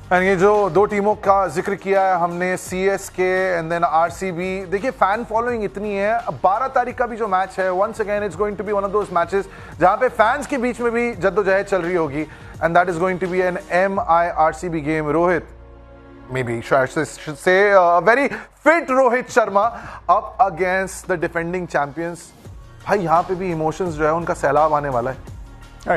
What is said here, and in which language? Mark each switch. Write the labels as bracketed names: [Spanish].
[Hindi] And ये जो 2 टीमों का जिक्र किया है हमने, CSK एंड देन RCB, देखिए फैन फॉलोइंग इतनी है. 12 तारीख का भी जो मैच है, [English] once again it's going to be one of those matches [Hindi] जहां पे फैंस के बीच में भी जद्दोजहद चल रही होगी. [English] And that is going to be an MI RCB game. Rohit, maybe should say a very fit Rohit Sharma up against the defending champions. [Hindi] भाई यहाँ पे भी इमोशंस जो है उनका सैलाब आने वाला है.